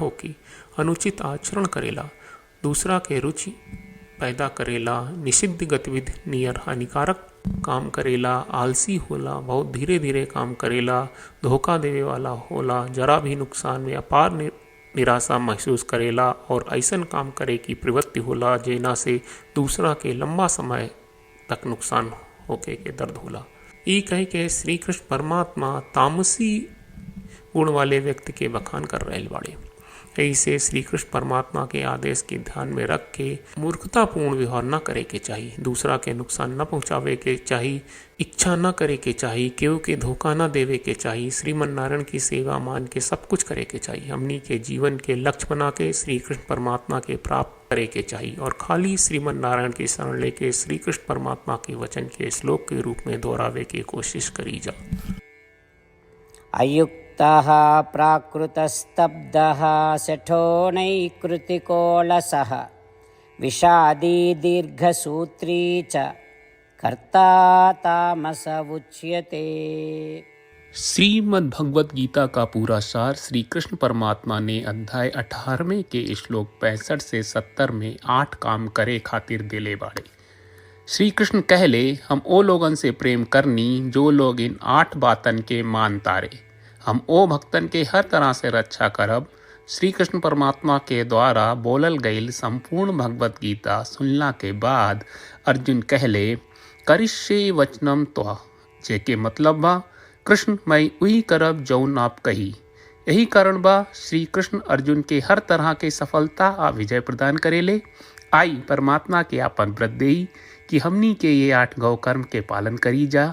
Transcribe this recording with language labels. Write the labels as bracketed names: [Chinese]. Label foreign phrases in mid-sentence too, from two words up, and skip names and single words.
[Bhojpuri] होके, अनुचित आचरण करेला, दूसरा के रुचि पैदा करेला, निषिद्ध गतिविधि नियर हानिकारक काम करेला, आलसी होला, बहुत धीरे धीरे काम करेला, धोखा देवे वाला होला, जरा भी नुकसान में अपार निराशा महसूस करेला और ऐसन काम करे की प्रवृत्ति होला जेना से दूसरा के लंबा समय तक नुकसान होके के दर्द होला। ई कह के श्री कृष्ण परमात्मा तामसी गुण वाले व्यक्ति के बखान कर रहे बाड़े। ऐसे श्री कृष्ण परमात्मा के आदेश के ध्यान में रख के मूर्खतापूर्ण व्यवहार न करे के चाहिए, दूसरा के नुकसान न पहुंचावे के चाहिए, इच्छा न करे के चाहिए, केहू के धोखा न देवे के चाहिए, श्रीमन नारायण की सेवा मान के सब कुछ करे के चाहिए। हमनी के जीवन के लक्ष्य बना के श्री कृष्ण परमात्मा के प्राप्त करे के चाहिए और खाली श्रीमन नारायण की शरण लेके श्री कृष्ण परमात्मा के वचन के श्लोक के रूप में दोहरावे की कोशिश करी जा। [Sanskrit] अयुक्तः प्राकृतस्तब्धः शठो नैकृतिको लसः विषादी दीर्घसूत्री च कर्ता तामस उच्यते। [Bhojpuri] श्रीमद् भगवत गीता का पूरा सार श्री कृष्ण परमात्मा ने अध्याय 18वें के श्लोक 65 से 70 में 8 काम करे खातिर दिले बाड़े। श्री कृष्ण कहले, हम ओ लोगन से प्रेम करनी जो लोग इन 8 बातन के मान तारे। हम ओ भक्तन के हर तरह से रक्षा करब। श्री कृष्ण परमात्मा के द्वारा बोलल गईल संपूर्ण भगवत गीता सुनला के बाद अर्जुन कहले, [Sanskrit] करिष्ये वचनम त्वा, [Bhojpuri] जेके मतलब बा, कृष्ण मैं वही करब जौन आप कही। यही कारण बा श्री कृष्ण अर्जुन के हर तरह के सफलता आ विजय प्रदान करेले। आई परमात्मा के आपन व्रत देई कि हमनी के ये 8 गौ कर्म के पालन करी जा।